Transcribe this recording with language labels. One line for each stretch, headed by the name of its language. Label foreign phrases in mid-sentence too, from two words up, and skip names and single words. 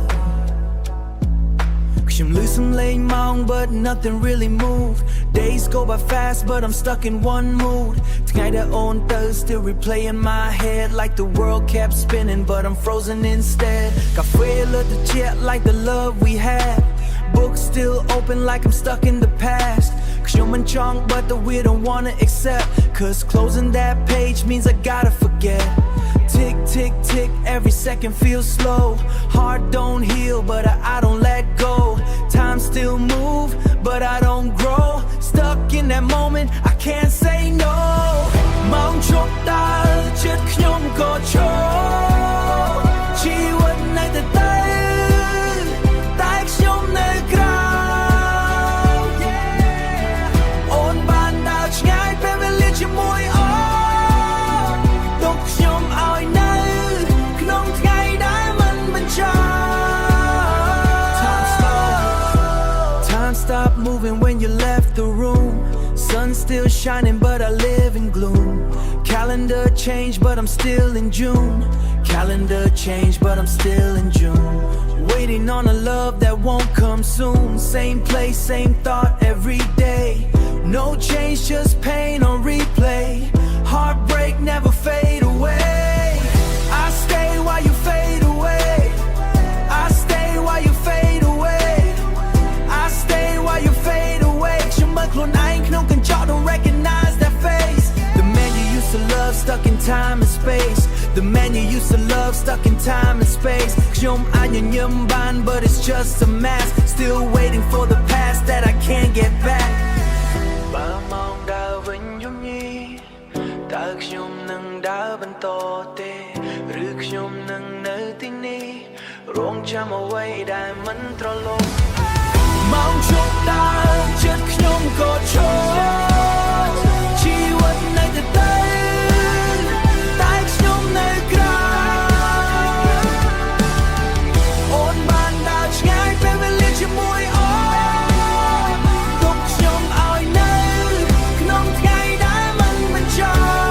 Khmer: ខ្ញុំលឺសំឡេងម៉ោង
English: but nothing really move Days go by fast but I'm stuck in one mood
Khmer: ថ្ងៃដែលអូនទៅ
English: still replay in my head like the world kept spinning but I'm frozen instead
Khmer: កាហ្វេលើត្រជាក់
English: like the love we had Books still open like I'm stuck in the past
Khmer: ខ្ញុំមិនចង់
English: but the we don't wanna accept Cause closing that page means I gotta forget Tick, tick, tick, every second feels slow Heart don't heal, but I don't let go Time still move, but I don't grow Stuck in that moment, I can't say no
Khmer: ម៉ោងជប់ដើរចិត្តខ្ញុំក៏ឈរជីវិតនៅតែតែ ខ្ញុំនៅក្រៅអូនបានដើរឆ្ងាយពេលវេលាជាមួយអូនទុកខ្ញុំឲ្យនៅក្នុងថ្ងៃដែលមិនបញ្ចប់
English: Time stopped moving when you left the room Sun still shining but I live in gloom Calendar changed but I'm still in June Calendar changed but I'm still in June Waiting on a love that won't come soon Same place, same thought every day No change, just pain on replay Heartbreak never fade away I stay while you fade away I stay while you fade away I stay while you fade away
Khmer: ខ្ញុំមើលខ្លួនឯងក្នុងកញ្ចក់
English: don't recognize that face The man you used to love stuck in time and space The man you used to love stuck in time and space
Khmer: ខ្ញុំអាចញញឹមបាន
English: but it's just a mask Still waiting for the past that I can't get back
Khmer: បើមកដើរវិញយំញីតើខ្ញុំនឹងដើរបន្តទេឬខ្ញុំនឹងនៅទីនេះរងចាំអ្វីដែលមិនត្រឡប់ម៉ោងជប់ដើរចិត្តខ្ញុំក៏ឈរជីវិតនៅតែតែ ខ្ញុំនៅក្រៅអូនបានដើរឆ្ងាយពេលវេលាជាមួយអូនទុកខ្ញុំឲ្យនៅក្នុងថ្ងៃដែលមិនបញ្ចប់